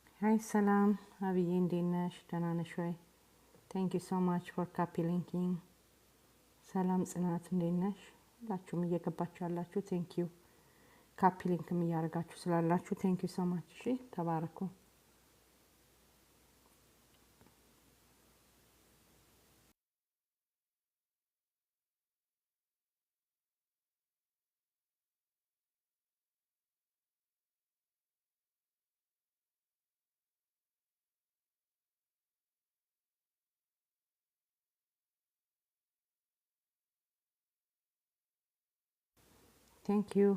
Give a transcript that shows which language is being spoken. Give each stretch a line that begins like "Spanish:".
English: Hi
Amharic: Salam, አብዬ እንዴት ነሽ? ደህና ነሽ ወይ?
English: Thank you so much for copy linking.
Amharic: ሰላም ጽናት እንዴት ነሽ? ሁላችሁም እየገባችሁ ያላችሁ
English: thank you. copy linkም
Amharic: እያደረጋችሁ ስላላችሁ
English: thank you so much.
Amharic: እሺ ተባረኩ።
English: thank you.